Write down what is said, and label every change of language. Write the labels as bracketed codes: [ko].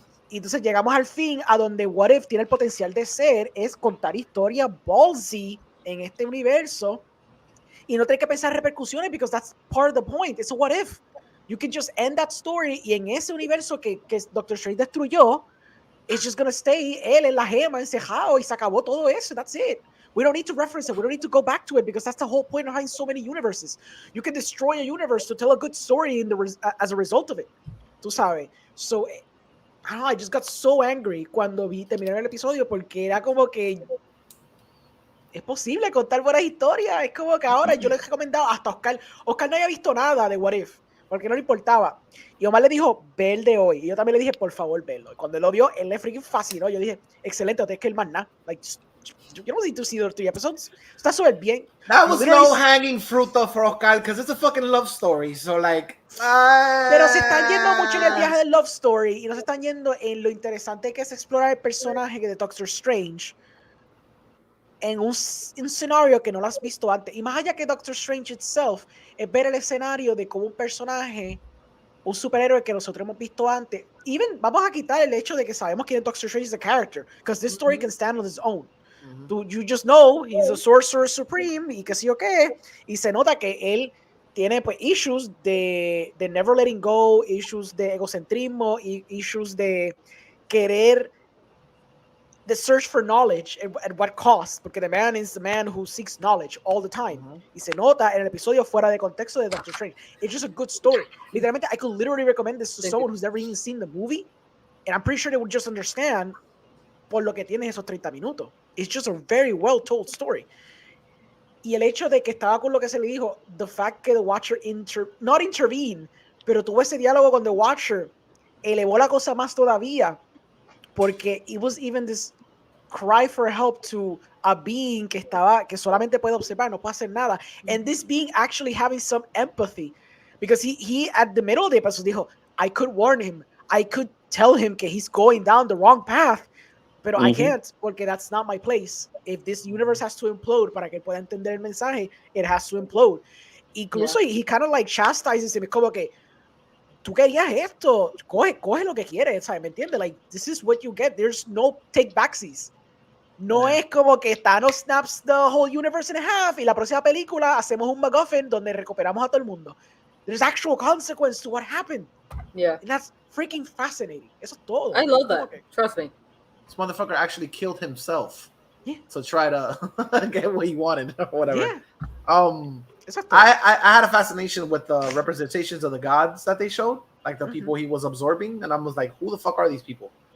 [es] Y entonces llegamos al fin a donde What If tiene el potencial de ser es contar historias ballsy en este universo y no tener que pensar repercusiones, [en] because that's part of the point. It's a what if. You can just end that story [es] y en ese universo que Doctor Strange destruyó, [en] it's just gonna stay [es] él en la gema encejado y se acabó todo eso. [en] That's it. We don't need to reference it. We don't need to go back to it, because that's the whole point behind so many universes. You can destroy a universe to tell a good story as a result of it. [es] Tú sabes. [en] So, I don't know, I just got so angry [es] cuando terminar el episodio, porque era como que es posible contar buenas historias. Es como que ahora yo le he recomendado hasta Oscar no había visto nada de What If, porque no le importaba. Y Omar le dijo, ve el de hoy. Y yo también le dije, por favor, verlo. Y cuando él lo vio, él le freaking fascinó. Yo dije, excelente, no tienes que ir más nada. [en] Like, you don't need to see the 3 episodes. [es] Está súper bien. [en] That was low hanging fruit though for Oscar, because it's a fucking love story. So like, [es] pero se están yendo mucho en el viaje del love story y no se están yendo en lo interesante que es explorar el personaje de Doctor Strange en un escenario que no lo has visto antes. Y más allá que Doctor Strange itself, es ver el escenario de cómo un personaje, un superhéroe que nosotros hemos visto antes, vamos a quitar el hecho de que sabemos quién es Doctor Strange [en] as a character, because this story can stand on its own. You just know he's a sorcerer supreme [es] y que sí o qué, y se nota que él tiene pues [en] issues de never letting go, issues [es] de egocentrismo, [en] y issues [es] de querer [en] the search for knowledge at what cost, porque the man is the man who seeks knowledge all the time. [es] Y se nota en el episodio fuera de contexto de Doctor Strange. [en] It's just a good story. Literalmente, I could literally recommend this to someone who's never even seen the movie, and I'm pretty sure they would just understand [es] por lo que tiene esos 30 minutos. [en] It's just a very well told story. [es] Y el hecho de que estaba con lo que se le dijo, [en] the fact que The Watcher not intervene, [es] pero tuvo ese diálogo con The Watcher, elevó la cosa más todavía, [en] porque it was even this cry for help to a being [es] que solamente puede observar, no puede hacer nada, [en] and this being actually having some empathy, because he at the middle of the episode dijo, I could warn him, I could tell him que he's going down the wrong path, pero I can't, porque that's not my place. If this universe has to implode [es] para que él pueda entender el mensaje, [en] it has to implode. [es] Incluso [en] he kind of like chastises him, [es] como que tú querías esto, coge lo que quieres, ¿sabes? ¿Me entiendes? [en] Like, this is what you get. There's no take backsies. [es] No es como que Thanos [en] snaps the whole universe in half [es] y la próxima película hacemos un MacGuffin donde recuperamos a todo el mundo. [en] There's actual consequence to what happened. Yeah. And that's freaking fascinating. [es] Eso es todo. [en] I love that. Okay. Trust me. This motherfucker actually killed himself to try to get what he wanted or whatever. Yeah. I had a fascination with the representations of the gods that they showed, like the people he was absorbing, and I was like, who the fuck are these people?